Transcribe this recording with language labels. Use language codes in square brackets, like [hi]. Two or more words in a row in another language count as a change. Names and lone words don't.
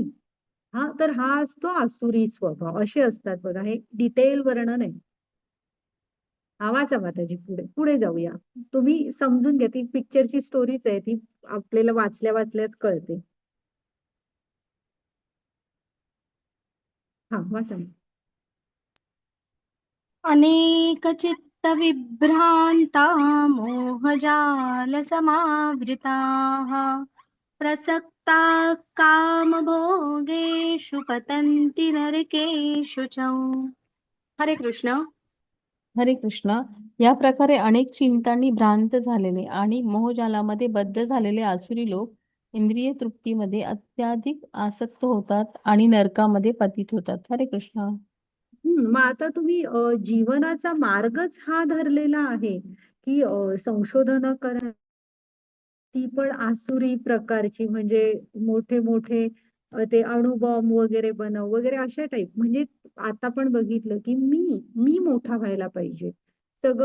[mr] हा तर हा असतो आसुरी स्वभाव. असे असतात बघा, हे डिटेल वर्णन आहे. वाचा माताजी पुढे पुढे जाऊया. तुम्ही समजून घ्या ती पिक्चरची स्टोरीच आहे ती, आपल्याला वाचल्या वाचल्याच कळते. हा वाचा. [sa] अनेकचित्तविभ्रान्ता मोहजालसमावृताः प्रसक्ता कामभोगेषु पतन्ति नरकेषु च। [mr] हरे कृष्ण. हरे कृष्णा. या प्रकारे अनेक चिंतांनी भ्रांत झालेले आणि मोहजालामध्ये बद्ध झालेले आसुरी लोक इंद्रिय तृप्तीमध्ये अत्याधिक आसक्त होतात आणि नरकामध्ये पतित होतात. हरे कृष्णा. मग आता तुम्ही जीवनाचा मार्गच हा धरलेला आहे की संशोधन करा ती पण आसुरी प्रकारची म्हणजे मोठे मोठे ते अणुबॉम्ब वगैरे बनव वगैरे अशा टाईप. म्हणजे आता पण बघितलं की मी मोठा व्हायला पाहिजे सगळं.